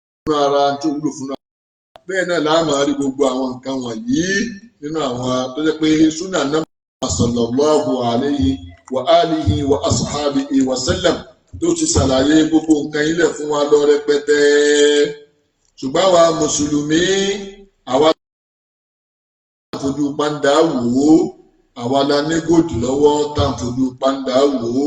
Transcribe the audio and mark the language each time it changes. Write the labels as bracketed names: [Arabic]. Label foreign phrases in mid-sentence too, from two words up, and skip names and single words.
[Yoruba] ara tí ó wúlò fún ara. Bẹ́ẹ̀ náà la máa rí gbogbo àwọn nǹkan wọ̀nyí nínú àwọn tó jẹ́ pé súnà náà [Arabic] صلى الله عليه وعلى آله وأصحابه وسلم [Yoruba] tó ti ṣàlàyé gbogbo nǹkan ilẹ̀ fún wa lọ rẹpẹtẹ. Ṣùgbọ́n àwa mùsùlùmí àwa fojú pàǹdà wò ó, àwa la ní gòdì lọ́wọ́ tá à ń fojú pàǹdà wò ó.